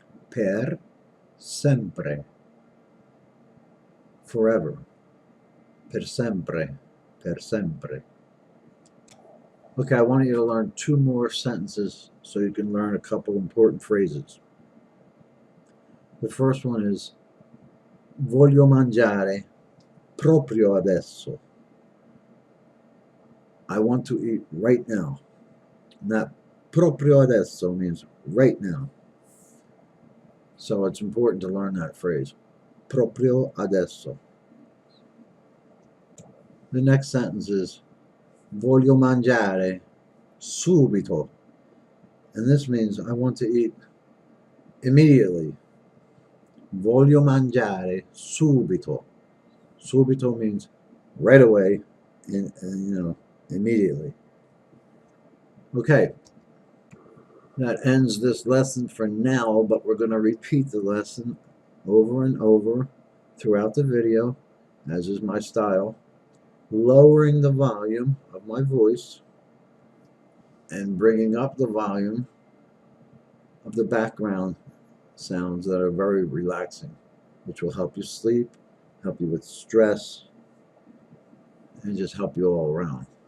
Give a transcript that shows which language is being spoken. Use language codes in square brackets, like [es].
[it] Per sempre. [en] Forever. [it] Per sempre. Per sempre. [en] Okay, I want you to learn 2 more sentences so you can learn a couple important phrases. The first one is [it] voglio mangiare proprio adesso. [en] I want to eat right now. And that [it] proprio adesso [en] means right now. So it's important to learn that phrase. [it] Proprio adesso. [en] The next sentence is [it] voglio mangiare subito. [en] And this means I want to eat immediately. [it] Voglio mangiare subito. [en] Subito means right away, and immediately. Okay, that ends this lesson for now, but we're going to repeat the lesson over and over throughout the video, as is my style, lowering the volume of my voice and bringing up the volume of the background sounds that are very relaxing, which will help you sleep, help you with stress, and just help you all around.